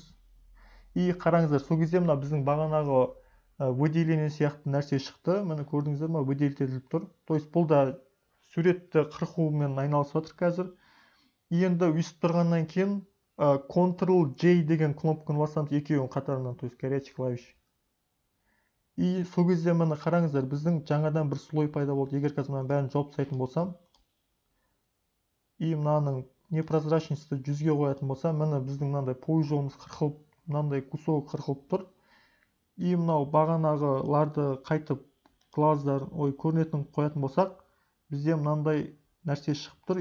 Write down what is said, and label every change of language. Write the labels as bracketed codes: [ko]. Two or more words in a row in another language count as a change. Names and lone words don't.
[kk] И қараңыздар, сол кезде мына біздің бағанағы выделение сияқты нәрсе шықты. Міне көрдіңіздер ма, выделить етіліп тұр. [ru] То есть [kk] бұл да суретті қырқумен айналысып жатыр қазір. Енді өйстіп тұрғаннан кейін Ctrl-J деген кнопканы басамыз, екеуін қатарынан, [ru] то есть горячий клавиш. [kk] И сол кезде мені қараңыздар, біздің жаңадан бір слой пайда болды. Егер қазір мен бәрін жауып тастайтын болсам, и мынаның непрозрачностьті 100-ге қоятын болсам, міне біздің мынандай пойжолымыз қырқылып, мынандай кусок қырқылып тұр. И мынау бағанағыларды қайтып көрінетін қоятын болсақ, бізде мынандай нәрсе шығып тұр.